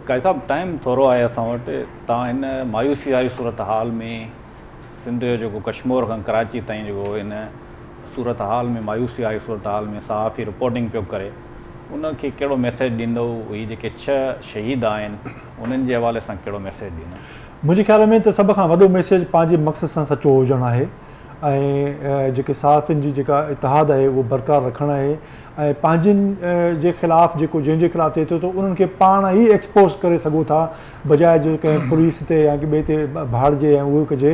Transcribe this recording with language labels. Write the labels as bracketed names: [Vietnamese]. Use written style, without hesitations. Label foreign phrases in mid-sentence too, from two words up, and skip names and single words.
[Sindhi] قائد صاحب ٹائم تھوڑو ہے اساں وٹ، تاں ان مایوسی والی صورتحال میں سندھ جو کشمور کھان کراچی تائیں جو ان صورتحال میں مایوسی والی صورتحال میں صحافی رپورٹنگ پہ کرے، ان کے کہڑو میسیج ڈیندو؟ یہ جے 6 شہید آئین انہن کے حوالے سے کہڑو میسیج ڈیندو؟ मुंहिंजे ख़्याल में त सभ खां वॾो मैसेज पंहिंजे मक़सद सां सचो हुजणु आहे, ऐं जेके सहाफ़ियुनि जी जेका इतिहाद आहे उहो बरक़रार रखणु आहे, ऐं पंहिंजनि जे ख़िलाफ़ु जेको जंहिंजे ख़िलाफ़ु थिए थो त उन्हनि खे पाण ई एक्सपोज़ करे सघो था, बजाए जो कंहिं पुलिस ते या ॿिए ते भाड़िजे ऐं उहो कजे।